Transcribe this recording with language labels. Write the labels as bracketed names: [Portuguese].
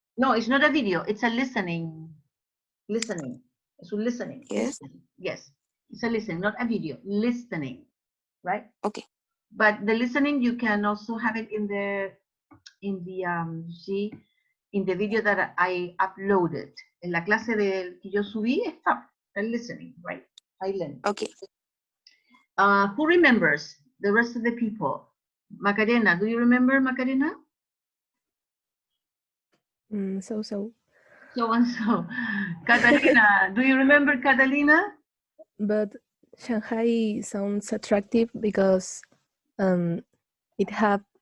[English] No, it's not a video. It's a listening. Listening. It's a listening. Yes. Listening. Yes. It's a listening, not a video. Listening. Right. Okay. But the listening, you can also have it in the in the video that I uploaded. [Spanish] En la clase que yo subí está el listening, right? [English] Aileen. Okay. Who remembers the rest of the people? Macarena, do you remember Macarena? So. So and so. Catalina, do you remember Catalina? But Shanghai sounds attractive because it has